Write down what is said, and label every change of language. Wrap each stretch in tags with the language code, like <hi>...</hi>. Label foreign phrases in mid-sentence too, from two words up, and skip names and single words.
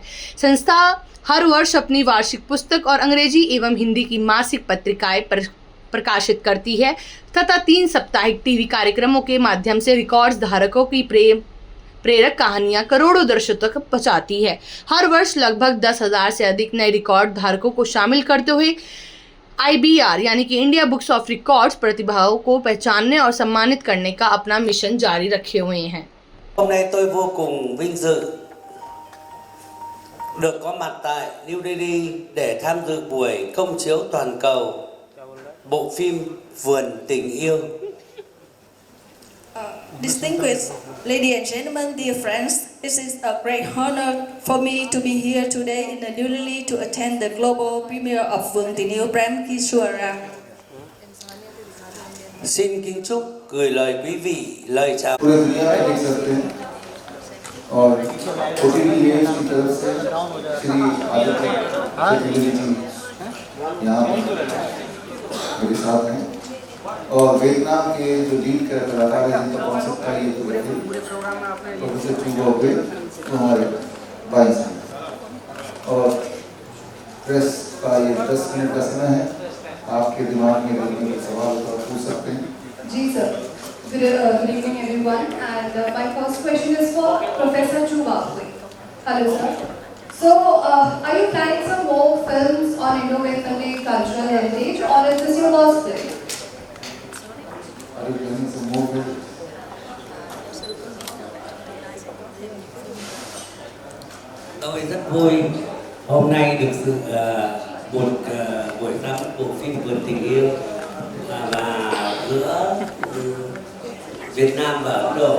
<hi>संस्था हर वर्ष अपनी वार्षिक पुस्तक और अंग्रेजी एवं हिंदी की मासिक पत्रिकाएं प्रकाशित करती है तथा 3 साप्ताहिक टीवी कार्यक्रमों के माध्यम से रिकॉर्ड्स धारकों की प्रेरक कहानियां करोड़ों दर्शकों तक पहुंचाती है। हर वर्ष लगभग 10,000 से अधिक नए रिकॉर्ड धारकों को शामिल करते हुए IBR यानी कि इंडिया बुक्स ऑफ रिकॉर्ड्स प्रतिभाओं को पहचानने और सम्मानित करने का अपना मिशन जारी रखे हुए हैं।</hi> <vi>Hôm nay tôi vô cùng vinh dự được có mặt tại New Delhi để tham dự buổi công chiếu toàn cầu bộ phim Vườn Tình Yêu.</vi> <en>Distinguished ladies and gentlemen, dear friends, it is a great honor for me to be here today in the New Delhi to attend the global premiere of Vườn Tình Yêu Prem Kishore.</en> <vi>Xin kính chúc gửi lời quý vị lời chào.</vi> <hi>पूरे दुनिया में देख सकते हैं और OTT न्यूज़ की तरफ से श्री आदित्य चतुर्वेदी जी यहाँ मेरे साथ हैं और वियतनाम के जो लीड कलाकार हैं जिनका कॉन्सेप्ट था ये प्रोफेसर चुगो पे हमारे भाई साहब और प्रेस का ये 10 मिनट का समय है। आपके दिमाग में अगर कोई सवाल हो तो आप पूछ सकते हैं। जी सर,</hi> <en>good evening everyone, and my first question is for Professor Chubakwe. Hello sir. So, are you planning some more films on Indo-Vietnamese cultural heritage, or is this your last film? Are you planning some more films?</en> <vi>Tôi rất vui hôm nay được sự một buổi ra mắt bộ phim Vườn Tình Yêu và giữa Việt Nam và Ấn Độ.</vi>